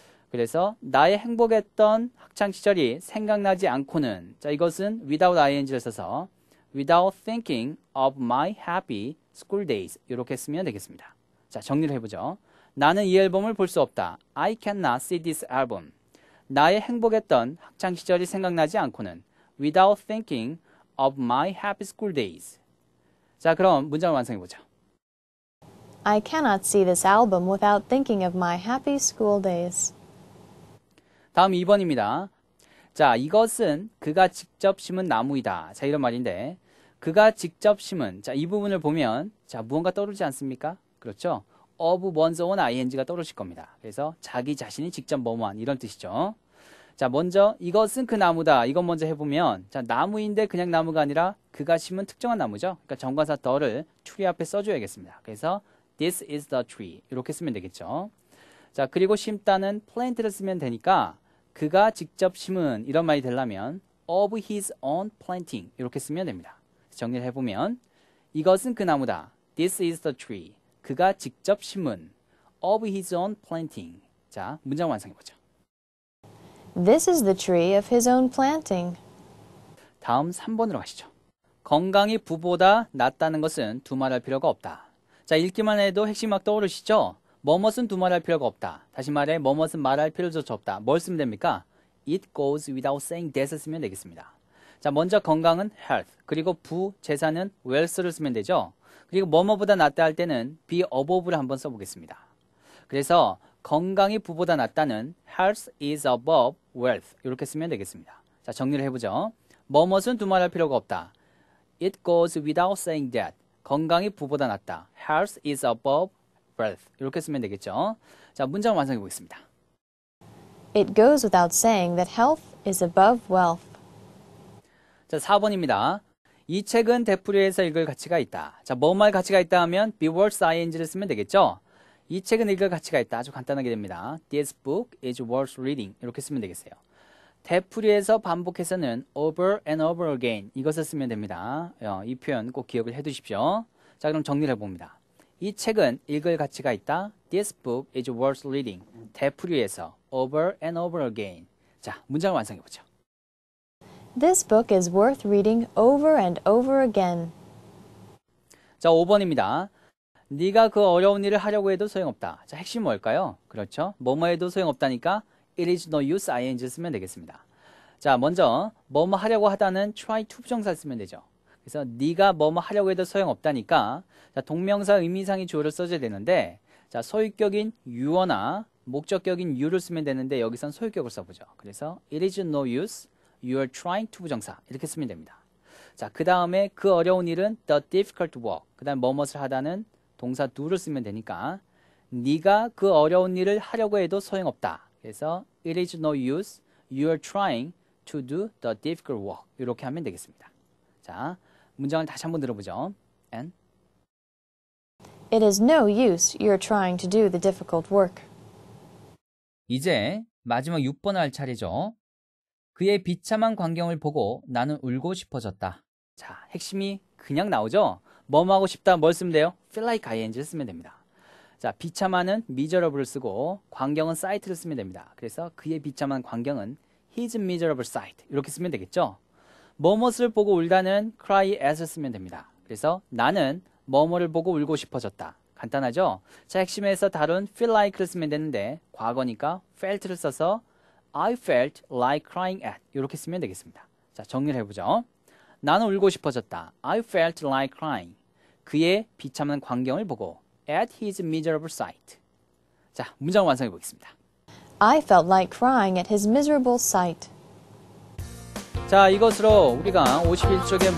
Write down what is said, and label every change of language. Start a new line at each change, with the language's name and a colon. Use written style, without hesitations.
Korean: 그래서 나의 행복했던 학창시절이 생각나지 않고는 자 이것은 without ing를 써서
English: without thinking of my happy school days
Korean: 이렇게 쓰면 되겠습니다. 자 정리를 해보죠. 나는 이 앨범을 볼 수 없다.
English: I cannot see this album.
Korean: 나의 행복했던 학창시절이 생각나지 않고는 without thinking of my happy school days. 자 그럼 문장을 완성해보죠.
English: I cannot see this album without thinking of my happy school days.
Korean: 다음 2번입니다. 자, 이것은 그가 직접 심은 나무이다. 자, 이런 말인데 그가 직접 심은 자, 이 부분을 보면 자, 무언가 떠오르지 않습니까? 그렇죠? of one's own ing가 떠오르실 겁니다. 그래서 자기 자신이 직접 뭐뭐한 이런 뜻이죠. 자, 먼저 이것은 그 나무다. 이건 먼저 해보면 자, 나무인데 그냥 나무가 아니라 그가 심은 특정한 나무죠. 그러니까 정관사 the를 tree 앞에 써줘야겠습니다. 그래서
English: This is the tree.
Korean: 이렇게 쓰면 되겠죠. 자, 그리고 심다는 plant를 쓰면 되니까 그가 직접 심은 이런 말이 되려면
English: of his own planting
Korean: 이렇게 쓰면 됩니다. 정리를 해보면 이것은 그 나무다.
English: This is the tree.
Korean: 그가 직접 심은
English: of his own planting.
Korean: 자, 문장 완성해보죠.
English: This is the tree of his own planting.
Korean: 다음 3번으로 가시죠. 건강이 부보다 낫다는 것은 두말할 필요가 없다. 자, 읽기만 해도 핵심 막 떠오르시죠? 뭐뭇은 두말할 필요가 없다. 다시 말해 뭐뭇은 말할 필요조차 없다. 뭘 쓰면 됩니까?
English: It goes without saying that
Korean: 쓰면 되겠습니다. 자, 먼저 건강은 health, 그리고 재산은 wealth를 쓰면 되죠. 그리고 뭐뭐보다 낫다 할 때는 be above를 한번 써보겠습니다. 그래서 건강이 부보다 낫다는
English: health is above wealth
Korean: 이렇게 쓰면 되겠습니다. 자, 정리를 해보죠. 뭐뭇은 두말할 필요가 없다.
English: It goes without saying that.
Korean: 건강이 부보다 낫다.
English: Health is above wealth.
Korean: 이렇게 쓰면 되겠죠. 자, 문장 완성해 보겠습니다.
English: It goes without saying that health is above wealth.
Korean: 자, 4번입니다. 이 책은 되풀이해서 읽을 가치가 있다. 자, 뭐말 가치가 있다 하면 be worth ing를 쓰면 되겠죠. 이 책은 읽을 가치가 있다. 아주 간단하게 됩니다.
English: This book is worth reading.
Korean: 이렇게 쓰면 되겠어요. 되풀이해서 반복해서는
English: over and over again
Korean: 이것을 쓰면 됩니다. 이 표현 꼭 기억을 해 두십시오. 자, 그럼 정리를 해봅니다. 이 책은 읽을 가치가 있다.
English: This book is worth reading.
Korean: 되풀이해서
English: over and over again.
Korean: 자, 문장을 완성해보죠.
English: This book is worth reading over and over again.
Korean: 자, 5번입니다. 네가 그 어려운 일을 하려고 해도 소용없다. 자, 핵심 뭘까요? 그렇죠. 뭐뭐 해도 소용없다니까
English: It is no use
Korean: ing 쓰면 되겠습니다. 자, 먼저 뭐뭐 하려고 하다는 try to 부정사를 쓰면 되죠. 그래서 네가 뭐뭐 하려고 해도 소용없다니까 자, 동명사 의미상의 주어를 써줘야 되는데 자, 소유격인 you나 목적격인 you를 쓰면 되는데 여기선 소유격을 써보죠. 그래서
English: it is no use, you are trying to
Korean: 부정사 이렇게 쓰면 됩니다. 자, 그 다음에 그 어려운 일은
English: the difficult work
Korean: 그 다음 뭐뭇을 하다는 동사 do를 쓰면 되니까 네가 그 어려운 일을 하려고 해도 소용없다. 그래서
English: it is no use, you are trying to do the difficult work
Korean: 이렇게 하면 되겠습니다. 자, 문장을 다시 한번 들어보죠.
English: And It is no use, you are trying to do the difficult work.
Korean: 이제 마지막 6번 할 차례죠. 그의 비참한 광경을 보고 나는 울고 싶어졌다. 자, 핵심이 그냥 나오죠. 뭐뭐 하고 싶다 뭘 쓰면 돼요? feel like ing를 쓰면 됩니다. 자, 비참한은 miserable을 쓰고 광경은 sight를 쓰면 됩니다. 그래서 그의 비참한 광경은
English: his miserable sight
Korean: 이렇게 쓰면 되겠죠. 뭐뭇을 보고 울다는 cry as를 쓰면 됩니다. 그래서 나는 뭐뭐를 보고 울고 싶어졌다. 간단하죠? 자, 핵심에서 다룬 feel like를 쓰면 되는데 과거니까 felt를 써서
English: I felt like crying at
Korean: 이렇게 쓰면 되겠습니다. 자, 정리를 해보죠. 나는 울고 싶어졌다.
English: I felt like crying.
Korean: 그의 비참한 광경을 보고
English: at his miserable sight.
Korean: 자, 문장을 완성해 보겠습니다.
English: I felt like crying at his miserable sight.
Korean: 자, 이것으로 우리가 51쪽의 모든 내용을 다 마쳤습니다. 자, 매번 강조하는 것이지만